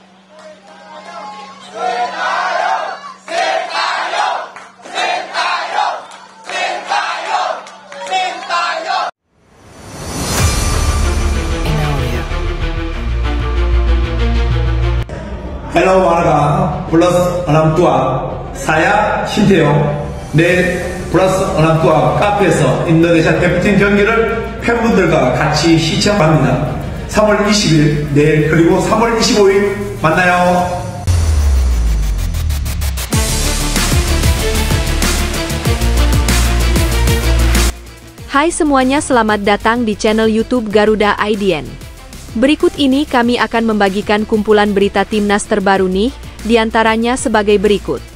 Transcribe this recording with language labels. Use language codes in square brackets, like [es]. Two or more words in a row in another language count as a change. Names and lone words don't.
[id] Sintayong, Sintayong, Sintayong, Sintayong, Sintayong. Hello warga plus orang tua, saya 신태용. [ko] 내일 플러스 [id] orang tua [ko] 카페에서 인도네시아 대표팀 경기를 팬분들과 같이 시청합니다. 3월 20일 내일 그리고 3월 25일 만나요. [id] Hai semuanya, selamat datang di channel YouTube Garuda IDN. Berikut ini kami akan membagikan kumpulan berita timnas terbaru nih, diantaranya sebagai berikut.